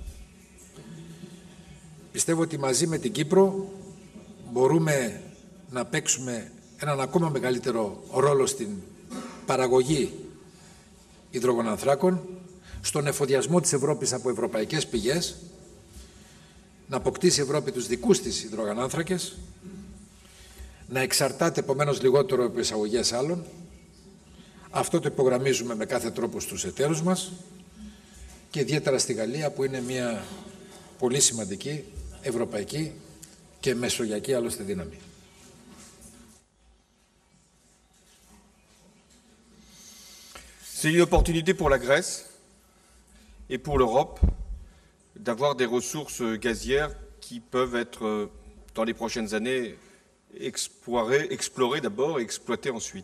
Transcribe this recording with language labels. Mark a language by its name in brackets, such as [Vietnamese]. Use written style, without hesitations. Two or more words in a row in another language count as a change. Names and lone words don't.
[Greek] Πιστεύω ότι μαζί με την Κύπρο μπορούμε να παίξουμε έναν ακόμα μεγαλύτερο ρόλο στην παραγωγή υδρογονανθράκων, στον εφοδιασμό της Ευρώπης από ευρωπαϊκές πηγές, να αποκτήσει η Ευρώπη τους δικούς της υδρογονάνθρακες, να εξαρτάται επομένως λιγότερο από εισαγωγές άλλων. Αυτό το υπογραμμίζουμε με κάθε τρόπο στους εταίρους μας και ιδιαίτερα στη Γαλλία, που είναι μια πολύ σημαντική ευρωπαϊκή και μεσογειακή άλλωστε δύναμη. [French] C'est une opportunité pour la Grèce et pour l'Europe d'avoir des ressources gazières qui peuvent être, dans les prochaines années, explorées d'abord et exploitées ensuite.